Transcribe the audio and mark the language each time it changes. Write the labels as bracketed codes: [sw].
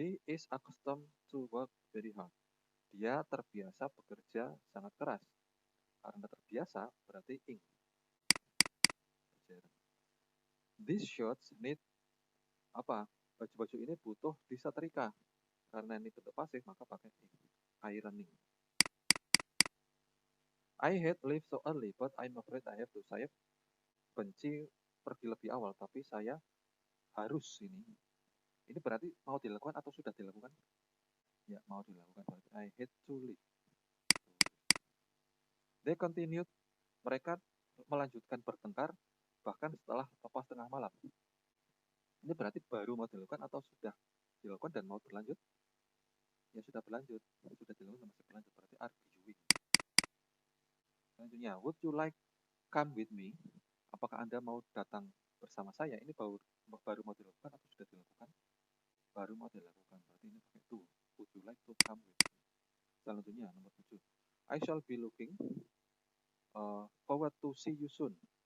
[en] He is accustomed to work very hard. [id] Dia terbiasa bekerja sangat keras. Karena terbiasa berarti ing. [en] These shirts need [id] apa? Baju-baju ini butuh disetrika. Karena ini bentuk pasif maka pakai ing. [en] Ironing. I hate leave so early, but I'm afraid I have to. [id] Saya benci pergi lebih awal, tapi saya harus ini. Ini berarti mau dilakukan atau sudah dilakukan? Ya, mau dilakukan. Berarti [en] I hate to leave. They continued. [id] Mereka melanjutkan bertengkar bahkan setelah lepas tengah malam. Ini berarti baru mau dilakukan atau sudah dilakukan dan mau berlanjut? Ya sudah berlanjut. Sudah dilakukan masih berlanjut. Berarti arguing. [en] Selanjutnya, would you like come with me? [id] Apakah Anda mau datang bersama saya? Ini baru mau dilakukan atau sudah dilakukan? Baru mau dilakukan. Berarti ini pakai to. [en] Would you like to come with me? [id] Selanjutnya, nomor 7. [en] I shall be looking forward to see you soon.